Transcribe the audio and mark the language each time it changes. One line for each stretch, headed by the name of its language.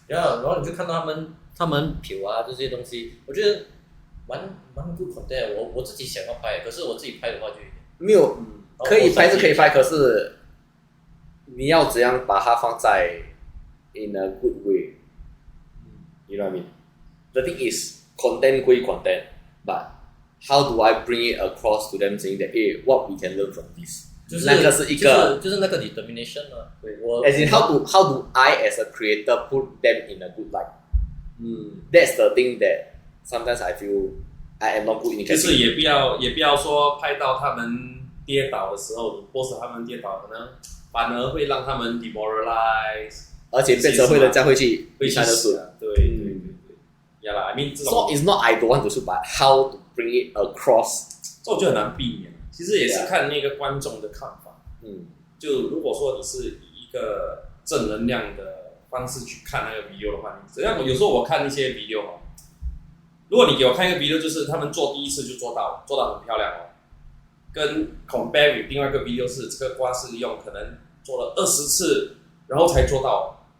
Chinese: 然后你就看到他们皮啊这些东西，我觉得蛮
English: good content。
Chinese: 我自己想要拍，可是我自己拍的话就没有，可以拍是可以拍，可是你要怎样把它放在
English: in a good way？ You know what I mean? The thing is, content 归 content, but how do I bring it across to them saying that, hey, what we can learn from this？
Chinese: 就是那个是一个，就是那个 determination 啊。对，我
English: as in how do I as a creator put them in a good light？ That's the thing that sometimes I feel I am not good in。
Chinese: 就是也不要说拍到他们跌倒的时候，你迫使他们跌倒，可能反而会让他们 demoralize，而且变成会人家会去看的输。对。
English: Yeah 啦 ，I mean 这种 So it's not I don't want to shoot, but how to bring it across，
Chinese: 这就很难避免。其实也是看那个观众的看法。就如果说你是以一个正能量的方式去看那个 video 的话，只要有时候我看一些 video 哦，如果你给我看一个 video， 就是他们做第一次就做到很漂亮哦，跟
English: compare with
Chinese: 另外一个 video 是这个瓜是用可能做了20次然后才做到。